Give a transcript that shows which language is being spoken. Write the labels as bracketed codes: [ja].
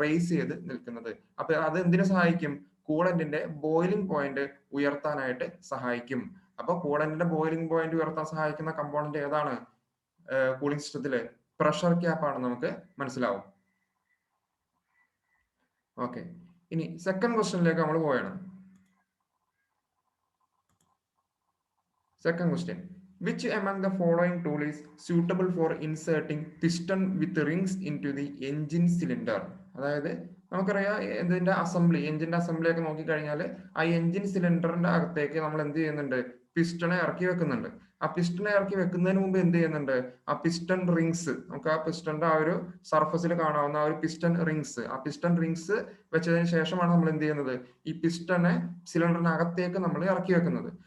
[ml] Raise ചെയ്ത് നിൽക്കുന്നത്. അപ്പൊ അത് എന്തിനു സഹായിക്കും? കൂളന്റിന്റെ ബോയിലിംഗ് പോയിന്റ് ഉയർത്താനായിട്ട് സഹായിക്കും. അപ്പൊ കൂളന്റിന്റെ ബോയിലിംഗ് പോയിന്റ് ഉയർത്താൻ സഹായിക്കുന്ന കമ്പോണന്റ് ഏതാണ് കൂളിംഗ് സിസ്റ്റത്തില്? പ്രഷർ ക്യാപ്പ് ആണ്, നമുക്ക് മനസ്സിലാവും. ഓക്കെ, ഇനി സെക്കൻഡ് ക്വസ്റ്റ്യനിലേക്ക് നമ്മൾ പോയാണ്. [en] Second question, which among the following tool is suitable for inserting piston with rings into the engine cylinder? [ml] അതായത് നമുക്കറിയാം ഇതിന്റെ അസംബ്ലി, എഞ്ചിന്റെ അസംബ്ലി ഒക്കെ നോക്കിക്കഴിഞ്ഞാൽ ആ എഞ്ചിൻ സിലിണ്ടറിന്റെ അകത്തേക്ക് നമ്മൾ എന്ത് ചെയ്യുന്നുണ്ട്? പിസ്റ്റണെ ഇറക്കി വെക്കുന്നുണ്ട്. ആ പിസ്റ്റനെ ഇറക്കി വെക്കുന്നതിന് മുമ്പ് എന്ത് ചെയ്യുന്നുണ്ട്, ആ പിസ്റ്റൺ റിങ്സ്, നമുക്ക് ആ പിസ്റ്റന്റെ ആ ഒരു സർഫസിൽ കാണാവുന്ന ആ ഒരു പിസ്റ്റൺ റിങ്സ്, ആ പിസ്റ്റൺ റിങ്സ് വെച്ചതിന് ശേഷമാണ് നമ്മൾ എന്ത് ചെയ്യുന്നത്, ഈ പിസ്റ്റനെ സിലിണ്ടറിനകത്തേക്ക് നമ്മൾ ഇറക്കി വെക്കുന്നത്.